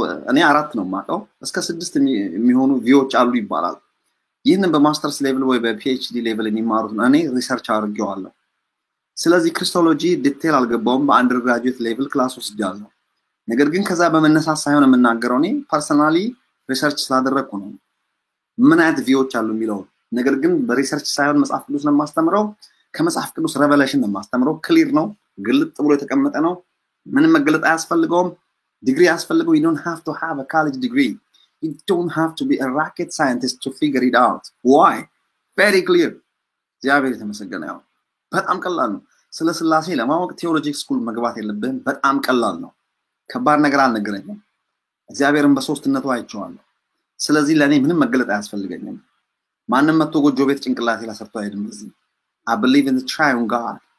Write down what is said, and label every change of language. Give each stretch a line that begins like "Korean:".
Amharic: እኔ አራት ነው የማውቀው እስከ 6 የሚሆኑ ቪዎች አሉ ይባላል። ይህንን በማስተርስ ሌቭል ወይ በፒኤችዲ ሌቭል የሚማሩት ነው። እኔ ሪሰርች አድርጌዋለሁ። ስለዚህ ክርስቶሎጂ ዲቴል አልገባውም። በአንደር ግራጁዌት ሌቭል ክላስ ወስጃለሁ። ነገር ግን ከዛ በመነሳት ሳይሆን የምናገረው እኔ ፐርሰናሊ ሪሰርች ስላደረኩ ነው ምን አይነት ቪዎች አሉ የሚለው። ነገር ግን በሪሰርች ሳይሆን መጽሐፍ ቅዱስ ነው የማስተምረው። ከመጽሐፍ ቅዱስ ሬቨሌሽን ነው የማስተምረው። ክሊር ነው፣ ግልጥ ብሎ የተቀመጠ ነው። ምንም መገለጥ አያስፈልገውም። ዲግሪ አያስፈልገው።
English: you don't have to have a college degree. You don't have to be a rocket scientist to figure it out. Why? Very clear.
Amharic: እግዚአብሔር የተመሰገነ ይሁን። በጣም ቀላል ነው። ስለ ስላሴ ለማወቅ ቴዎሎጂ ስኩል መግባት የለብህም። በጣም ቀላል ነው። ከባድ ነገር አልነገረኝም። እግዚአብሔርን በሶስትነቱ አይቼዋለሁ። ስለዚህ ለኔ ምንም መገለጥ አያስፈልገኝም። ማንንም መጥቶ ጎጆ ቤት ጭንቅላቴ ላይ ሰርቶ አይደለም። በዚህ
English: I believe in the triune God.